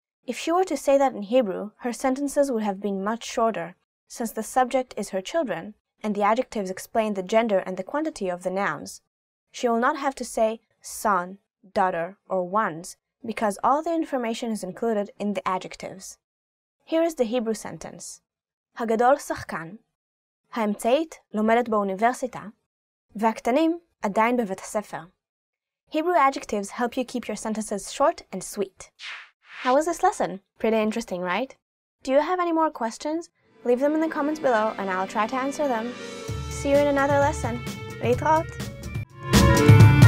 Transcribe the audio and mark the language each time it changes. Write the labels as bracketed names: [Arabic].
[English] If she were to say that in Hebrew, her sentences would have been much shorter, since the subject is her children, and the adjectives explain the gender and the quantity of the nouns. She will not have to say son, daughter, or ones, because all the information is included in the adjectives. Here is the Hebrew sentence. [Hebrew] הגדול שחקן, האמצעית לומדת באוניברסיטה, והקטנים עדיין בבית הספר. [English] Hebrew adjectives help you keep your sentences short and sweet. How was this lesson? Pretty interesting, right? Do you have any more questions? Leave them in the comments below and I'll try to answer them. See you in another lesson. [Hebrew] להתראות!